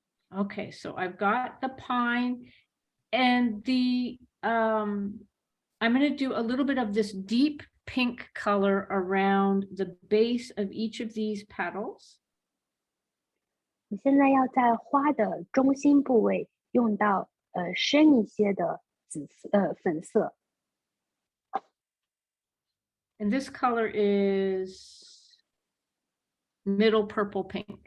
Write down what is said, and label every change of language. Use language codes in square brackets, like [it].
[en] Okay, so I've got the pine and the I'm going to do a little bit of this deep pink color around the base of each of these petals. [zh] 我现在要在花的中心部位用到深一些的粉色。 [en] And this color is middle purple pink.